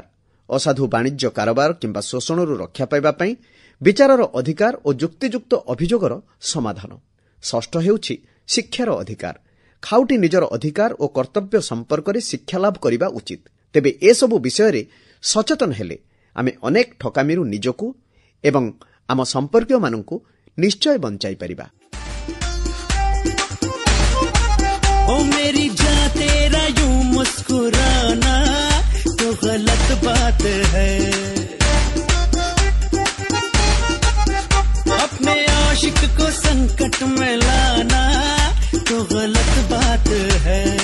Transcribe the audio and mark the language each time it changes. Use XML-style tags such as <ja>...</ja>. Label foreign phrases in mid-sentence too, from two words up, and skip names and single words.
<or>ଅସାଧୁ ବାଣିଜ୍ୟ କାରବାର କିମ୍ବା ଶୋଷଣରୁ ରକ୍ଷା ପାଇବା ପାଇଁ ବିଚାରର ଅଧିକାର ଓ ଯୁକ୍ତିଯୁକ୍ତ ଅଭିଯୋଗର ସମାଧାନ। ଷଷ୍ଠ ହେଉଛି ଶିକ୍ଷାର ଅଧିକାର। ଖାଉଟି ନିଜର ଅଧିକାର ଓ କର୍ତ୍ତବ୍ୟ ସମ୍ପର୍କରେ ଶିକ୍ଷାଲାଭ କରିବା ଉଚିତ। ତେବେ ଏସବୁ ବିଷୟରେ ସଚେତନ ହେଲେ ଆମେ ଅନେକ ଠକାମିରୁ ନିଜକୁ ଏବଂ ଆମ ସମ୍ପର୍କୀୟମାନଙ୍କୁ ନିଶ୍ଚୟ ବଞ୍ଚାଇ ପାରିବା।</or> <hi>ओ मेरी जान तेरा यूं मुस्कुराना तो गलत बात है। अपने आशिक को संकट में लाना तो गलत बात है।</hi>